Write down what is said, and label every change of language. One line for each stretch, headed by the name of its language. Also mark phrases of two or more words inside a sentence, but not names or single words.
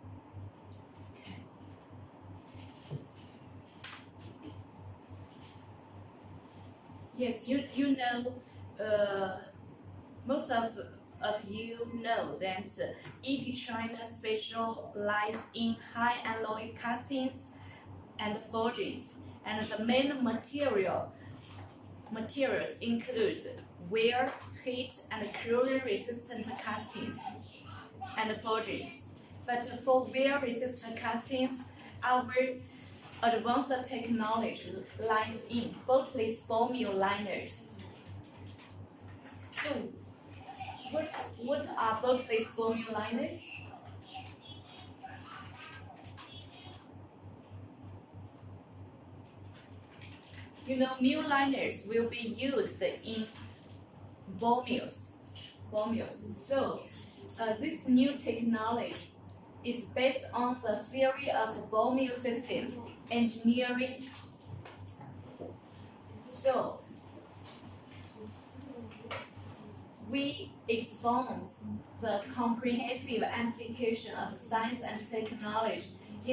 English: Yes, most of you know that EP China specializes in high alloy castings and forgings, and the main materials include wear, heat, and corrosion-resistant castings and forgings. But for wear-resistant castings, our advanced technology lies in boltless ball mill liners. So, what are boltless ball mill liners? Mill liners will be used in ball mills. So, this new technology is based on the theory of ball mill system engineering. So, we expose the comprehensive application of science and technology in